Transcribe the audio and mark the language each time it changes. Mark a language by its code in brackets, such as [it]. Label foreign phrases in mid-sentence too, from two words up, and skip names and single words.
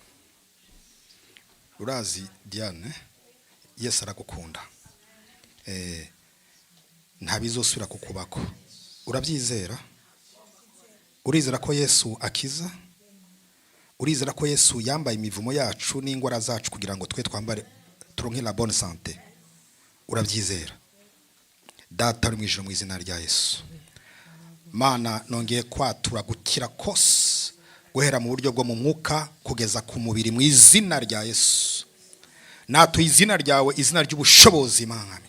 [rn] Urazi Diane, Yesu aragukunda. Ntabizosubira kukubako. Urabyizera? Urizera ko Yesu akiza? Urizera ko Yesu yambaye imivumo yacu n'ingwara zacu kugira ngo twe twambare turonke [fr] la bonne santé? [rn] Urabyizera? Data ari mu ijuru mu izina rya Yesu. Mana nongeye kwatura gukira kose guhera mu buryo bwo mu mwuka kugeza ku mubiri mu izina rya Yesu. Natuye izina ryawe, izina ry'ubushobozi mwami.